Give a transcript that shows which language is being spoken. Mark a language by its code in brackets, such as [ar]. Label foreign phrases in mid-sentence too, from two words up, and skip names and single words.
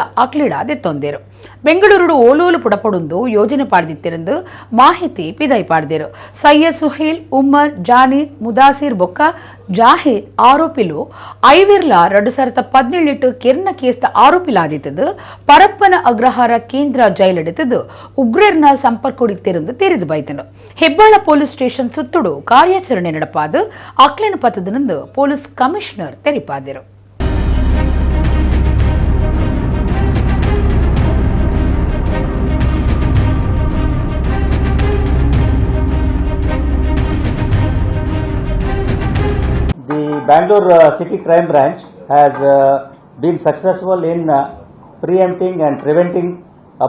[tcy] ಅಕ್ಲಿಡ ದೆತ್ತೊಂದೇರು ಬೆಂಗಳೂರು ಓಲೋಲು ಪುಡಪಡುಂದು ಯೋಜನೆ ಪಾಡ್ದಿತ್ತೆರೆಂದು ಮಾಹಿತಿ ಪಿದೈ ಪಾಡ್ದೇರು ಸೈಯದ್ ಸುಹೇಲ್ ಉಮ್ಮರ್ ಜಾನಿ ಮುದಾಸಿರ್ ಬೊಕ್ಕ ಜಾಹಿದ್ ಆರೋಪಿಲು ಐವಿರ್ಲ 2017 ಕೆರ್ನ ಕೇಸ್ತ ಆರೋಪಿಲಾದಿತ್ತದು ಪರಪ್ಪನ ಅಗ್ರಹಾರ ಕೇಂದ್ರ ಜೈಲಡಿತದು ಉಗ್ರರ್ನ ಸಂಪರ್ಕೊಡಿತ್ತೆರೆಂದು ತೆರೆದು ಬೈತನು ಹೆಬ್ಬಾಳ ಪೊಲೀಸ್ ಸ್ಟೇಷನ್ ಸುತ್ತುಡು ಕಾರ್ಯಾಚರಣೆ ನಡಪಾದು ಅಕ್ಲಿನ ಪತ್ತದನಂದು [en] police commissioner [tcy] ತೆರಿಪಾದರು. [en] Bangalore City Crime Branch has been successful in preempting and preventing a